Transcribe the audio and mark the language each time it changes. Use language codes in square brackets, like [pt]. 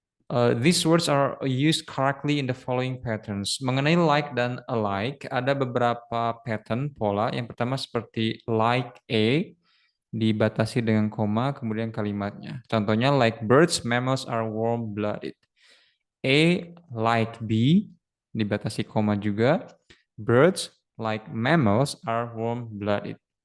[en] These words are used correctly in the following patterns. [id] Mengenai like dan alike, ada beberapa pattern pola. Yang pertama seperti like A, dibatasi dengan koma, kemudian kalimatnya. [en] Contohnya, like birds, mammals are warm-blooded. A, like B, [id] dibatasi koma juga. [en] Birds, like mammals, are warm-blooded.